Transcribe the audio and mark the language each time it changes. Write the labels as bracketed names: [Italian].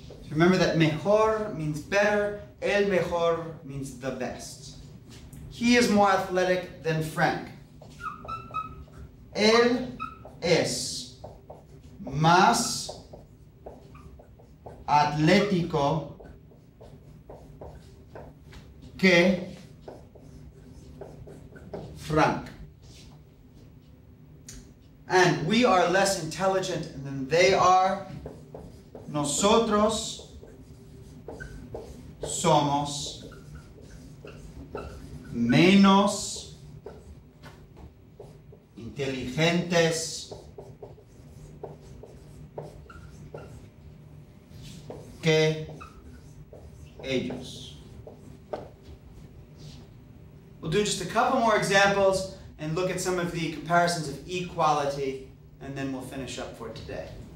[English] Remember that mejor means better, [Spanish] el mejor [English] means the best. He is more athletic than Frank. [Spanish] Él es más atlético que Frank. [English] And we are less intelligent than they are. [Spanish] Nosotros somos menos inteligentes que ellos. [English] We'll do just a couple more examples and look at some of the comparisons of equality, and then we'll finish up for today.